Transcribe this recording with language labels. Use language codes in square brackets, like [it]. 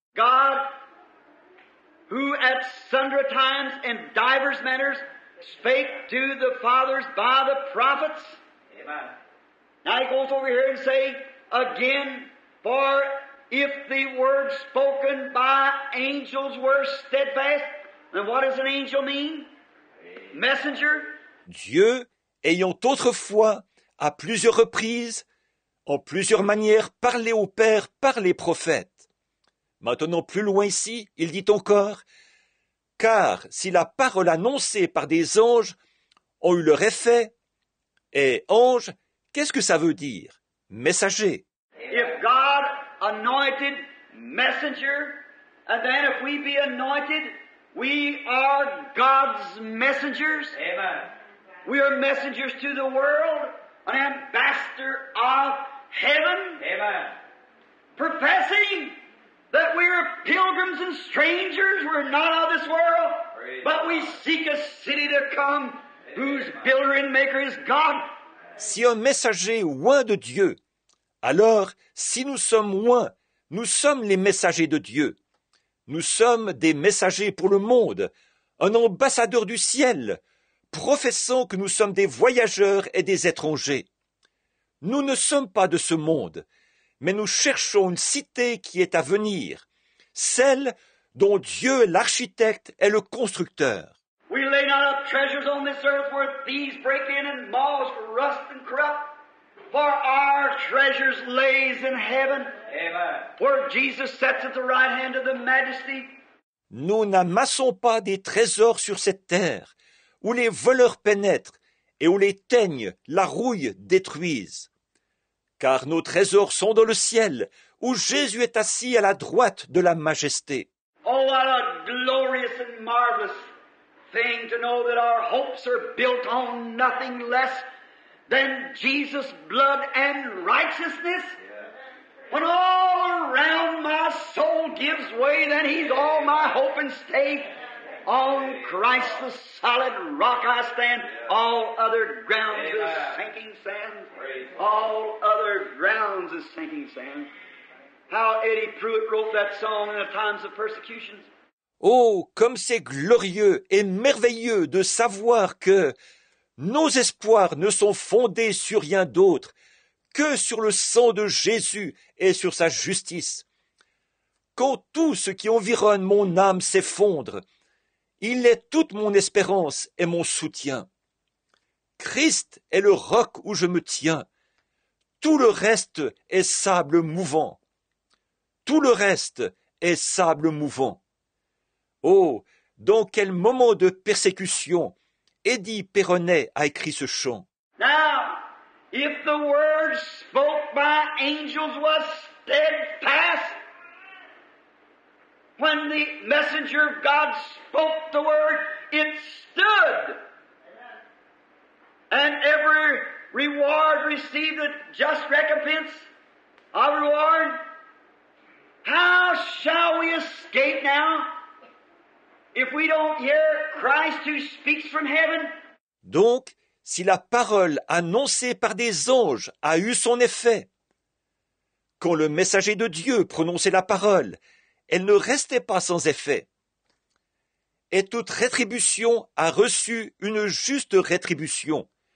[en] God, who at sundry times and divers manners spake to the fathers by the prophets. Amen. Now he goes over here and say again, for if the word spoken by angels were steadfast, then what does an angel mean? Messenger. [fr] Dieu, ayant autrefois, à plusieurs reprises, en plusieurs manières, parlé au Père par les prophètes. Maintenant, plus loin ici, il dit encore, car si la parole annoncée par des anges ont eu leur effet, et ange, qu'est-ce que ça veut dire? Messager. [en] If God anointed messenger, and then if we be anointed, we are God's messengers. Amen. We are messengers to the world, an ambassador of heaven. Amen. Professing that we are pilgrims and strangers, we're not of this world, but we seek a city to come, whose builder and maker is God. [fr] Si un messager oint de Dieu, alors si nous sommes oints, nous sommes les messagers de Dieu. Nous sommes des messagers pour le monde, un ambassadeur du ciel, professant que nous sommes des voyageurs et des étrangers. Nous ne sommes pas de ce monde, mais nous cherchons une cité qui est à venir, celle dont Dieu est l'architecte et le constructeur. [en] We lay not up treasures on this earth where thieves break in and moths rust and corrupt, for our treasures lays in heaven. Amen. Where Jesus sits at the right hand of the Majesty. [fr] Nous n'amassons pas des trésors sur cette terre, où les voleurs pénètrent et où les teignes, la rouille détruisent. Car nos trésors sont dans le ciel, où Jésus est assis à la droite de la majesté. [en] Oh, what a glorious and marvelous thing to know that our hopes are built on nothing less than Jesus' blood and righteousness. When all around my soul gives way, then He's all my hope and stay. On Christ the solid rock I stand. All other grounds is sinking sand. All other grounds is sinking sand. How Eddie Pruitt wrote that song in the times of persecutions. [fr] Oh, comme c'est glorieux et merveilleux de savoir que nos espoirs ne sont fondés sur rien d'autre que sur le sang de Jésus et sur sa justice. Quand tout ce qui environne mon âme s'effondre, il est toute mon espérance et mon soutien. Christ est le roc où je me tiens. Tout le reste est sable mouvant. Tout le reste est sable mouvant. Oh, dans quel moment de persécution Eddie Perronnet a écrit ce chant. [en] Now, if the word spoke by angels was steadfast, when the messenger of God spoke the word, it stood. And every reward received a just recompense of reward. How shall we escape now if we don't hear Christ who speaks from heaven? [fr] Donc, si la parole annoncée par des anges a eu son effet, quand le messager de Dieu prononçait la parole, elle ne restait pas sans effet. Et toute rétribution a reçu une juste rétribution.